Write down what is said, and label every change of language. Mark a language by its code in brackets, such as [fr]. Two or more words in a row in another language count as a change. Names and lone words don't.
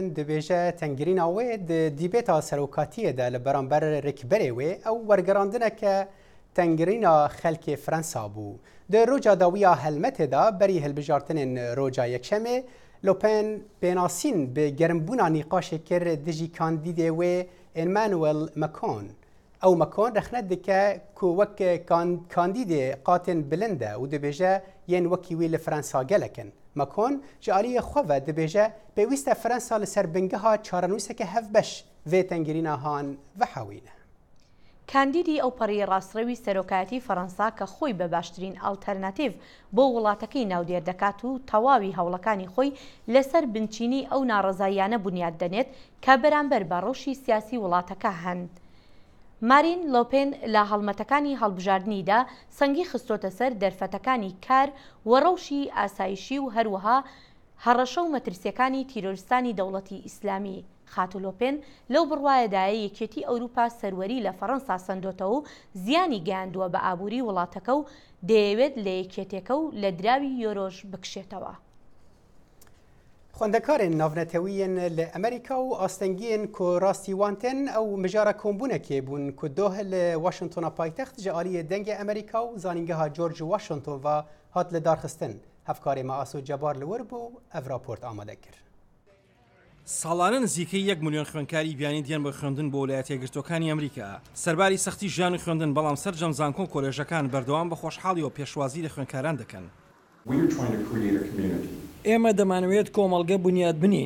[ku] دەبێژە تەنگرینە wê di dîbêta serokatiyê de li beramber rêkberê wê ew wergerandineke tengirîna xelkê Fransa bû. Di roca dawiya helmetê da berî hilbijartinên roca yekşemê Lۆpên pênasîn bi gerimbûna nîqaşê kir dijî kandîdê wê Emmanuel Macron. Ew Macron rexnet dike ku wek kandîdê qatên bilind e û dibêje yên wekî wî li Fransa gelekin. Macron ji aliyê xwe ve dibêje pêwîst e Fransa li ser bingeha çarenûseke hevbeş vê tengirîna han vehewîne. [ckb] کاندیدی ئەو پەڕی ڕاستڕەوی سەرۆکایەتی فەڕەنسا کە خۆی بە باشترین ئالتەرناتیڤ بۆ وڵاتەکەی ناودێر دەکات و تەواوی هەوڵەکانی خۆی لەسەر بنچینی ئەو ناڕەزاییانە بنیاد دەنێت کە بەرامبەر بە ڕۆژی سیاسی وڵاتەکە هەن. مارین لۆپێن لە هەڵمەتەکانی هەڵبژاردننیدا سەنگی خستۆتە سەر دەرفەتەکانی کار وەڕەوشی ئاسایشی و هەروەها هەڕەشە و مەترسیەکانی تیرۆریستانی دەوڵەتی ئیسلامی. خاتولۆپێن لەو بڕوایەدایە یەکێتی ئەوروپا سەروەری لە فەڕەنسا سندۆتەوە و زیانی گەیاندووە بە ئابووری وڵاتەکە و دەیەوێت لە یەکێتێکە و لە دراوی یۆرۆژ بکشێتەوە. [ku] خوندکارên navnetewiyên li Amerîka û astengiyên ku rastî wan tên ew mijara kombûnekê bûn ku doh li Washingtona paytext ji aliyê dengê Amerîka û zanîngeha George Washington ve hat li darxistin. Hevkarê me Aso Cebar li wir bû ev raport amade kir. [ckb] ساڵانە نزیکەی 1 ملیۆن خوێندکاری بیانی دیان بۆ خوێندن بۆ ویلایەتە یەکگرتووەکانی ئەمریکا. سەرباری سەختی ژیان و خوێندن بەڵام سەرجەم زانکۆ و کۆلێژەکان بەردەوام بە خۆشحاڵی و پێشوازی لە خوێندکاران دەکەن. ئێمە دەمانوێت کۆمەڵگە بنیاد بنین.